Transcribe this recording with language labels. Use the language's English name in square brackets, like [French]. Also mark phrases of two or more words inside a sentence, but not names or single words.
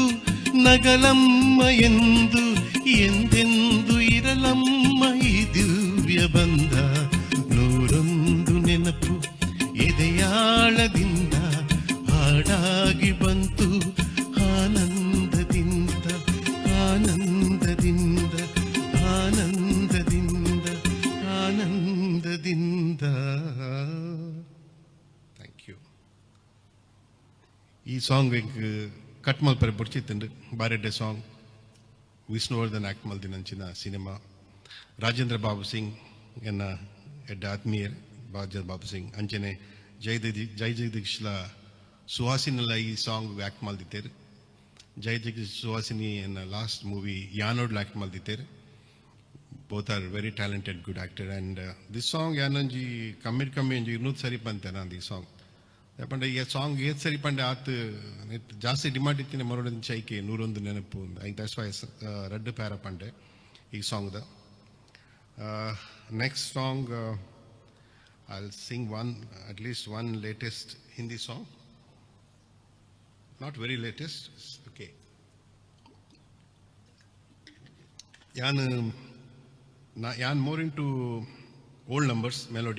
[Kannada] ನಗಲಮ್ಮ ಎಂದು ಎಂದೆಂದು ಇರಲಮ್ಮ ಈ ದಿವ್ಯ ಬಂಧ ನೂರೊಂದು ನೆನಪು ಎದೆಯಾಳದಿಂದ ಹಾಡಾಗಿ ಬಂತು ಆನಂದದಿಂದ ಆನಂದದಿಂದ ಆನಂದದಿಂದ ಆನಂದದಿಂದ [English] thank you. [Tulu] ಈ [English] song cut [Tulu] ಮಲ್ಪರೆ ಬುಡ್ಚಿತ್ತಂಡು ಬಾರೆಡ್ಡೆ ಸಾಂಗ್ ವಿಷ್ಣುವರ್ಧನ್ ಆಕ್ಟ್ ಮಲ್ದಿನಂಚಿನ ಸಿನಿಮಾ ರಾಜೇಂದ್ರ ಬಾಬು ಸಿಂಗ್ ಎನ್ನ ಎಡ್ಡ ಆತ್ಮೀಯರ್ ರಾಜೇಂದ್ರ ಬಾಬು ಸಿಂಗ್ ಅಂಚನೆ ಜೈ ಜಗದೀಶ್ಲ ಸುಹಾಸಿನಲ್ಲ ಈ ಸಾಂಗ್ ಆಕ್ಟ್ ಮಲ್ದಿತ್ತೇರು ಜೈ ಜಗದೀಶ್ ಸುಹಾಸಿನಿ ಎನ್ನ [English] last movie [Tulu] ಯಾನೋಡ್ಲ ಆಕ್ಟ್ ಮಲ್ದಿತ್ತೇರು [English] both are very talented good actor and this song [Tulu] ಯಾನೊಂಜಿ ಕಮ್ಮಿ ಒಂಜಿ 200 ಸರಿ ಪಂತೆ ನಾನು ಈ ಸಾಂಗ್ ಯಾಕಂದ್ರೆ ಈ ಸಾಂಗ್ ಏತ್ ಸರಿ ಪಂಡೆ ಆತು ಜಾಸ್ತಿ ಡಿಮಾಂಡ್ ಇತ್ತಿನ ಮರೋಡಿನ ಚೈಕೆ 101 ನೆನಪು [English] I that's why [Tulu] ರಡ್ಡು ಪ್ಯಾರ ಪಂಡೆ ಈ ಸಾಂಗ್ದ [English] next song I'll sing at least one latest Hindi song. Not very latest, okay. Yan more into old numbers, melody.